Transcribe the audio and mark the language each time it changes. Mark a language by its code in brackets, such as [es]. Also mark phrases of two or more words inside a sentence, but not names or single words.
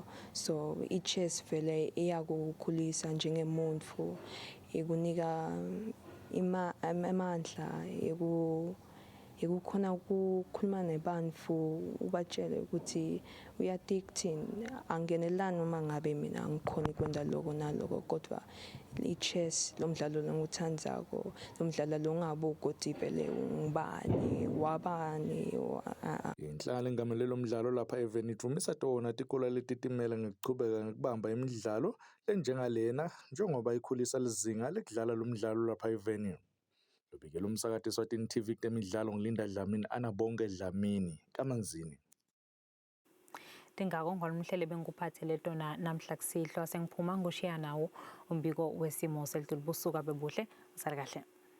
[ss] So ichess vele iyakukhulisa njengemuntu, ikunika amandla ekukhona ukukhuluma nebantu ubatshele ukuthi uyadicting angenelani uma ngabe mina angikhona kwenda lokho naloko, kodwa i-chess lo mdlalo longuthandzako lo mdlalo longabuki ukuthi vele ngubani wabani. Inhlalo engamelelo umdlalo lapha eveni ivumisa tona tikolo letitimela ngekuchubeka ngekubamba imidlalo lenjengalena njengoba ikhulisa lizinga lekudlala lo mdlalo lapha eveni. Lobikela umsakati Swatini TV kutemidlalo ngilinda Dlamini Anabonge Dlamini kaManzini. Ndingako ngolumhlele bengikuphathele tona namhla kusihlwa sengiphuma ngoshiya nawo umbiko wesimo selitulu busuka bebuhle usale kahle.